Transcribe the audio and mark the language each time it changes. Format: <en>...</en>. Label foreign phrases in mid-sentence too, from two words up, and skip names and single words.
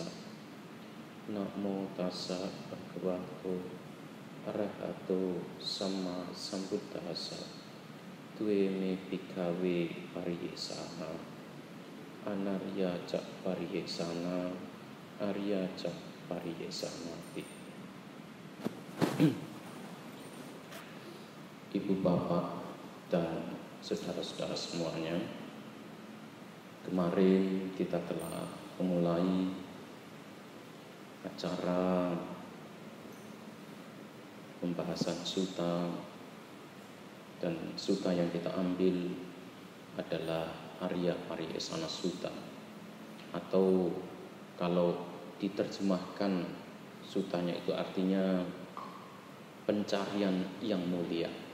<pi>Namo tassa bhagavato arahato sama sambuddhassa. Tue me bhikkhave pariyesana. Anarya ca pariyesana, arya ca pariyesanati.</pi> <id>Ibu bapak dan saudara-saudara semuanya, kemarin kita telah memulai acara pembahasan sutta, dan sutta yang kita ambil adalah Arya Pariyesana Sutta, atau kalau diterjemahkan sutanya itu artinya pencarian yang mulia.</id>